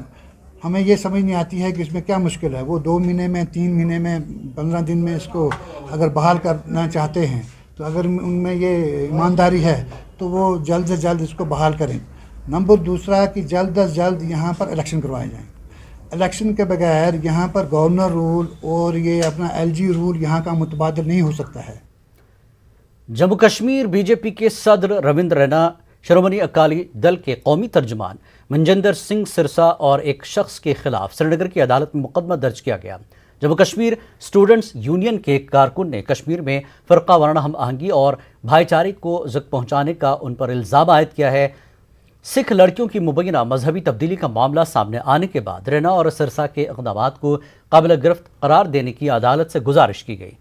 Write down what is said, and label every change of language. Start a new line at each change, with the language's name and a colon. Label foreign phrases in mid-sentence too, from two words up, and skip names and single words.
Urdu: ہمیں یہ سمجھ نہیں آتی ہے کہ اس میں کیا مشکل ہے. وہ 2 مہینے میں، 3 مہینے میں، 15 دن میں اس کو اگر بحال کرنا چاہتے ہیں تو اگر ان میں یہ ایمانداری ہے تو وہ جلد سے جلد اس کو بحال کریں. نمبر دوسرا کہ جلد از جلد یہاں پر الیکشن کروائے جائیں. الیکشن کے بغیر یہاں پر
English: governor rule
Urdu: اور یہ اپنا
English: LG rule
Urdu: یہاں کا متبادل نہیں ہو سکتا ہے. جموں کشمیر بی جے پی کے صدر رویندر رینا، شرومنی اکالی دل کے قومی ترجمان منجندر سنگھ سرسا اور ایک شخص کے خلاف سری نگر کی عدالت میں مقدمہ درج کیا گیا. جموں کشمیر اسٹوڈنٹس یونین کے کارکن نے کشمیر میں فرقہ وارانہ ہم آہنگی اور بھائی چارے کو زک پہنچانے کا ان پر الزام عائد کیا ہے. سکھ لڑکیوں کی مبینہ مذہبی تبدیلی کا معاملہ سامنے آنے کے بعد رینا اور سرسا کے اقدامات کو قابل گرفت قرار دینے کی عدالت سے گزارش کی گئی.